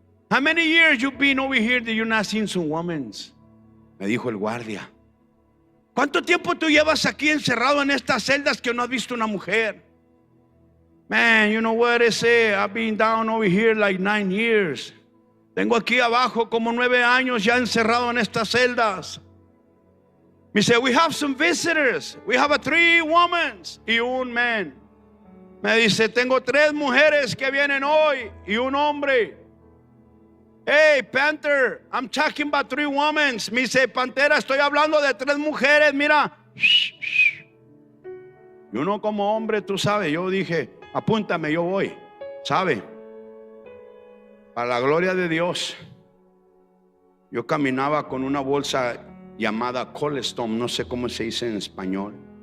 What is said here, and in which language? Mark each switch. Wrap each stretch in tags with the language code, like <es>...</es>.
<en>How many years you been over here that you're not seeing some women?</en> <es>Me dijo el guardia. ¿Cuánto tiempo tú llevas aquí encerrado en estas celdas que no has visto una mujer?</es> <en>Man, you know what I say? I've been down over here like 9 years.</en> <es>Tengo aquí abajo como 9 años ya encerrado en estas celdas. Me dice,</es> <en>we have some visitors. We have 3 women</en> <es>y un</es> <en>man.</en> <es>Me dice, tengo 3 mujeres que vienen hoy y un hombre.</es> <en>Hey, Panther, I'm talking about 3 women.</en> <es>Me dice, Pantera, estoy hablando de 3 mujeres, mira. Y uno como hombre, tú sabes, yo dije, apúntame, yo voy. ¿Sabe? A la gloria de Dios, yo caminaba con una bolsa llamada Colestone, no sé cómo se dice en español.</es>